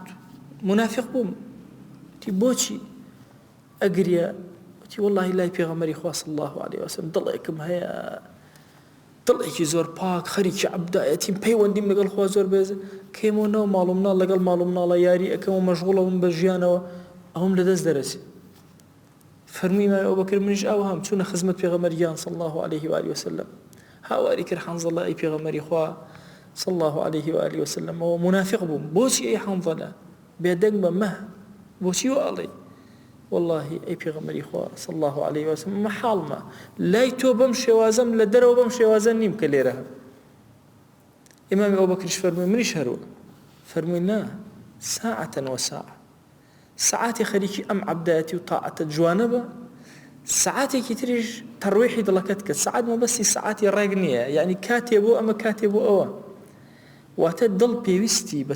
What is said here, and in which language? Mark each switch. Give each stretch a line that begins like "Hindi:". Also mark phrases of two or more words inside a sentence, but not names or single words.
Central Kurdish: منافق بووم وتی بۆچی ئەگریە وتی وەڵڵاهی لای پێغەمبەری خوا
Arabic: صلی الله علیه وسلم
Central Kurdish: دڵێکم هەیە دڵێکی زۆر پاک خەریکی عەبدایەتیم پەیوەندیم لەگەڵ خوا زۆر بێزە کەیمەوە ماڵ و مناڵ لەگەڵ ماڵ و مناڵە یاری ئەەکەم و مەشغوڵەوم بە ژیانەوە ئەوم لەدەست دەرەچێ فەرمووی ئیمامی ئەبوبەکر منیش ئەوهام چوونە خزمەت پێغەمبەریان
Arabic: صلی الله عليه وآله وسلم
Central Kurdish: هاواری کرد حەنظەلە ئەی پێغەمبەری خوا
Arabic: صلی الله عليه وآله وسلم
Central Kurdish: ئەوە منافق بووم بۆچی ئەی حەنظەلە بێدەنگ بە مە بۆچی وەڵێ والله ئەی پێغەمبەری خوا
Arabic: صلی الله عليه وسلم
Central Kurdish: مەحاڵمە لای تۆ بەم شێوازەم لە دەرەوە بەم شێوازە نیم کە لێرە هەم ئیمامی ئەبوبەکریش فەرمووی منیش هەروە فەرمووی نا
Arabic: ساعەتەن وەساعە
Central Kurdish: ساعاتی خەریکی ئەم عەبدایەتی و تاعەتە جوانە بە ساعاتێکی تریش تەڕویحی دڵەکەت کرد ساعات مەبەستی ساعاتی ڕێک نییە یعنی کاتێ بۆ ئەمە کاتێ بۆ ئەوە واتە دڵ پێویستی بە